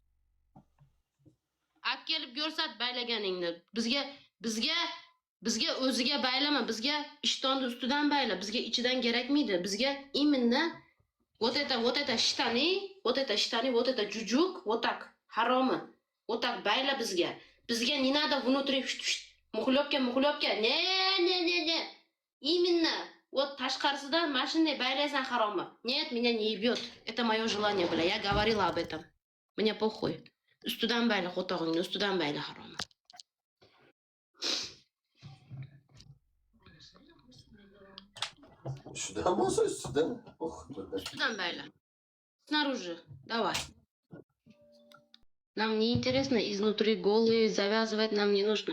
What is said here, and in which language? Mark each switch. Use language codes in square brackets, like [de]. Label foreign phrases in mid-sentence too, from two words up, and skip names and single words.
[uz] Kelib ko'rsat baylaganingni. Bizga o'ziga baylama, bizga ishtonni ustidan bayla, bizga ichidan kerakmaydi. [ru] Bizga именно вот это штаны, вот это жужук, вот так, haromi. Вот так [uz] bayla bizga. Bizga [ru] не надо внутри muxlobga. Не. Именно вот [uz] tashqarisidan mana shunday baylaysan haromi. [ru] Нет, меня не ебет. Это мое желание было. Я говорила об этом. Мне похуй. [uz] Ustidan bayla qo'tog'ingni, ustidan bayla haromi. Ustidan bo'lsa ustidan. Ustidan bayla. [ru] Снаружи. Давай. Нам не интересно изнутри голые, завязывать нам не нужно.